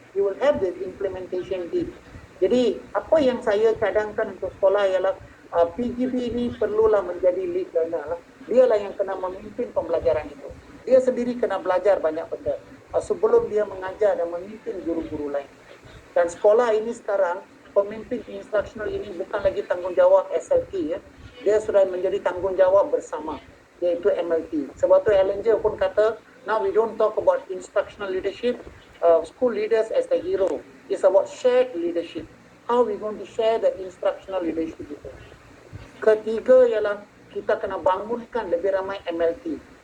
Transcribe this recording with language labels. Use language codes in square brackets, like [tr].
[en] You will have the implementation deep. [ms] Jadi apa yang saya cadangkan untuk sekolah ialah PGP ini perlulah menjadi lead learner lah. Dialah yang kena memimpin pembelajaran itu. Dia sendiri kena belajar banyak benda sebelum dia mengajar dan memimpin guru-guru lain. Dan sekolah ini sekarang, pemimpin instructional ini bukan lagi tanggungjawab SLT. Dia sudah menjadi tanggungjawab bersama, iaitu MLT. Sebab tu Ellinger pun kata, [en] now we don't talk about instructional leadership, school leaders as the hero. It's about shared leadership. How we going to share the instructional leadership itu. [ms] Ketiga ialah kita kena bangunkan lebih ramai MLT.